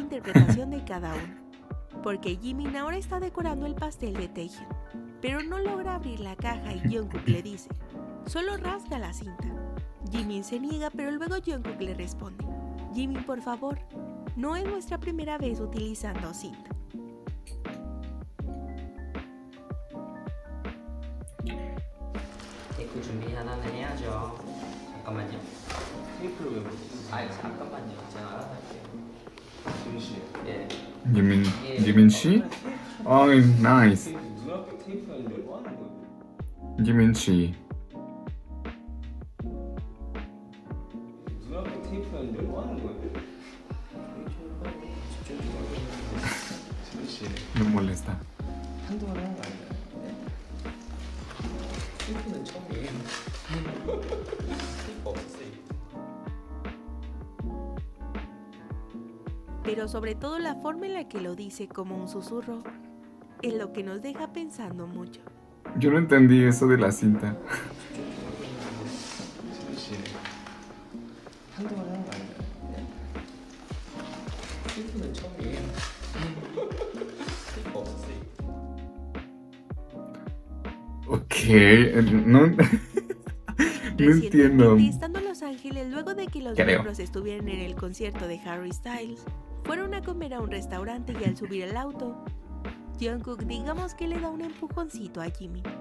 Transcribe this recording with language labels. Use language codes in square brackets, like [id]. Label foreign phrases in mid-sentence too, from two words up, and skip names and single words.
[es] la interpretación de cada uno. Porque Jimin ahora está decorando el pastel de Taehyung, pero no logra abrir la caja y Jungkook le dice: "Solo rasga la cinta". Jimin se niega, pero luego Jungkook le responde: "Jimin, por favor, no es nuestra primera vez utilizando cinta". [ko] 테이프 준비 하나는 해야죠. 잠깐만요. 테이프를 왜 먹지? 아니 잠깐만요. 제가 알아서 할게요. 김씨. 예. [es] Jimin Shi? Ay, nice. [ko] 눈앞에 테이프 하는데 뭐 하는 거야? Jimin Shi. 눈앞에 테이프 하는데 뭐 하는 거야? 집중 좀 하고. 김씨. [es] Me molesta. [ko] 한동안 하는 거 아니야? 테이프는 처음이에요. 테이프 없었어요. [es] Pero sobre todo la forma en la que lo dice como un susurro es lo que nos deja pensando mucho. Yo no entendí eso de la cinta. [ko] 김씨. 한동안 하는 거 아니야? 테이프는 처음이에요. 테이프 없었어요. [es] Ok, no, no entiendo. Recientemente, estando en Los Ángeles, luego de que los Creo. miembros estuvieran en el concierto de Harry Styles, fueron a comer a un restaurante y al subir al auto, Jungkook digamos que le da un empujoncito a Jimin.